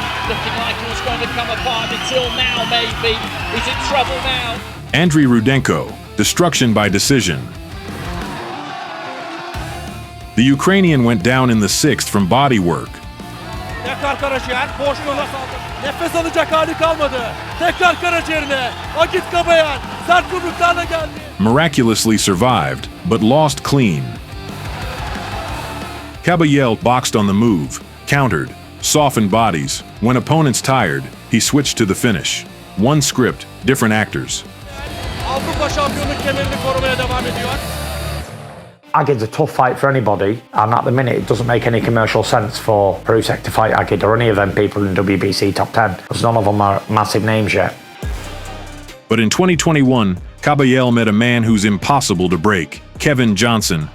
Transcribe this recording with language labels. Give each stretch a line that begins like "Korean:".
English: Looking like he was going to come apart until now, maybe. He's in trouble now. Andriy Rudenko, destruction by decision. The Ukrainian went down in the 6th from body work.
Turkish: Nefes alacak hali kalmadı. Tekrar karaciğerine. Agit Kabayel sert yumruklarla geldi.
English: Miraculously survived, but lost clean. Kabayel boxed on the move, countered, softened bodies. When opponents tired, he switched to the finish. One script, different actors.
Turkish: Avrupa şampiyonluk kemerini korumaya devam ediyor.
English: Agit's a tough fight for anybody, and at the minute it doesn't make any commercial sense for Usyk to fight Agit or any of them people in WBC top 10, because none of them are massive names yet. But in 2021, Kabayel met a man who's impossible to break, Kevin Johnson.